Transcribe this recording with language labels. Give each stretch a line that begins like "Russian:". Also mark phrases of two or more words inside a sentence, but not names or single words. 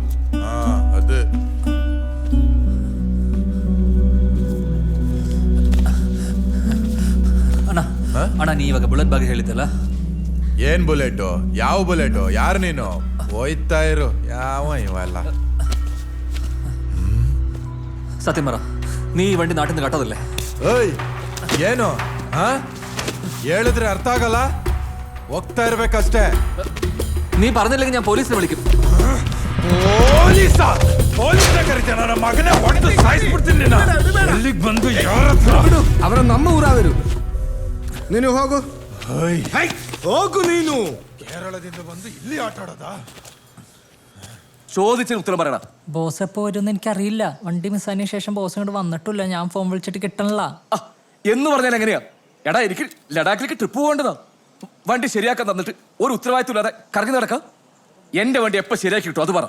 Kannada: ಅದು ಅಣ್ಣ ಅಣ್ಣ, ನೀ ಇವಾಗ ಬುಲೆಟ್ ಬಗ್ಗೆ ಹೇಳಿದ್ದಲ್ಲ, ಏನ್ ಬುಲೆಟು? ಯಾವ ಬುಲೆಟು? ಯಾರು ನೀನು? ಹೋಯ್ತಾ ಇರು. ಯಾವ ಇವೆಲ್ಲ
Malayalam: സത്യം പറ, നീ ഈ വണ്ടി നാട്ടിൽ നിന്ന് കട്ടതല്ലേ?
Kannada: ಓಯ್ ಏನು ಹೇಳಿದ್ರೆ ಅರ್ಥ ಆಗಲ್ಲ, ಹೋಗ್ತಾ ಇರ್ಬೇಕಷ್ಟೇ.
Malayalam: നീ പറഞ്ഞില്ലെങ്കിൽ ഞാൻ പോലീസിനെ വിളിക്കും.
Kannada: ನನ್ನ ಮಗನೇ ಹೊಡೆದು ಸಾಯಿಸ್ಬಿಡ್ತೀನಿ. ಎಲ್ಲಿಗೆ ಬಂದು ಯಾರ ಅವರ ನಮ್ಮ ಊರ ಅವರು. ನೀನು ಹೋಗು ಹೋಗು. ನೀನು ಕೇರಳದಿಂದ ಬಂದು ಇಲ್ಲಿ ಆಟ ಆಡೋದಾ?
Malayalam: ചോദിച്ചതിന് ഉത്തരം പറയണം. ബോസ് എപ്പോ വരുമെന്ന് എനിക്കറിയില്ല. വണ്ടി മിസ്സായതിനു ശേഷം ബോസ് ഇങ്ങോട്ട് വന്നിട്ടില്ല. ഞാൻ ഫോൺ വിളിച്ചിട്ട് കിട്ടണില്ല. എന്ന് പറഞ്ഞാൽ എങ്ങനെയാ? എടാ, എനിക്ക് ലഡാക്കിലേക്ക് ട്രിപ്പ് പോകേണ്ടതാ. വണ്ടി ശരിയാക്കാൻ തന്നിട്ട് ഒരു ഉത്തരവാദിത്വം ഇല്ലാതെ കറങ്ങി നടക്കാം. എന്റെ വണ്ടി എപ്പോ ശരിയാക്കി കിട്ടും അത് പറ.